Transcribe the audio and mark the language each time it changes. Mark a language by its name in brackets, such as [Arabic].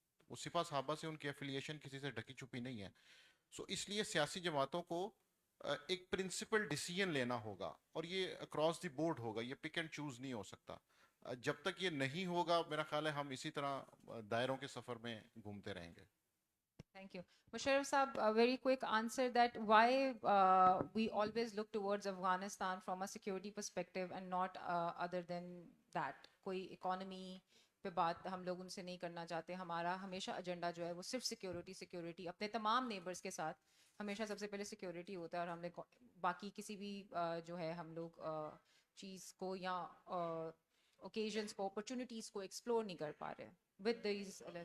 [Urdu] وہ سپاہ صحابہ سے ان کی ایفیلیشن کسی سے ڈھکی چھپی نہیں ہے. سو اس لیے سیاسی جماعتوں کو ایک پرنسپل ڈیسیجن لینا ہوگا, اور یہ اکراس دی بورڈ ہوگا, یہ پک اینڈ چوز نہیں ہو سکتا. جب تک یہ نہیں ہوگا میرا خیال ہے ہم اسی طرح دائروں کے سفر میں گھومتے رہیں گے. [English] Thank you. Musharraf Saab, a very quick answer that why we always look towards Afghanistan from a security perspective and not other than that. [Urdu] کوئی economy پہ بات ہم لوگ ان سے نہیں کرنا چاہتے. ہمارا ہمیشہ ایجنڈا جو ہے وہ صرف سیکیورٹی اپنے تمام نیبرز کے ساتھ ہمیشہ سب سے پہلے سیکیورٹی ہوتا ہے, اور ہم نے باقی کسی بھی جو ہے ہم لوگ چیز کو یا اوکیزنس کو, اپرچونیٹیز کو ایکسپلور نہیں کر پا رہے ود دیز.